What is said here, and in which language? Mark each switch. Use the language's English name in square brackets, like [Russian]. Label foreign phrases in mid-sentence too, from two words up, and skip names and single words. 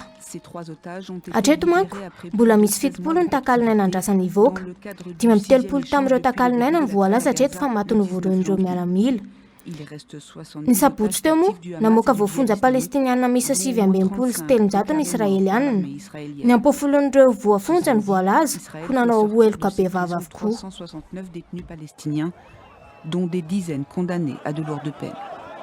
[Malagasy] Hatreto manko mbola misy 70 ny takalinaina andrasany hivoaka, 530 tamin'ireo takalinaina ny voalaza hatreto fa maty novoron'ireo miaramila. Ny sabotsy teo moa namoaka voafonja palestiniana misa 720 ny israeliana. Ny ampofolon'ireo voafonja ny voalaza ho nanao heloka be vava avokoa. [French] 369 détenus palestiniens, dont des dizaines condamnés à de lourdes peines.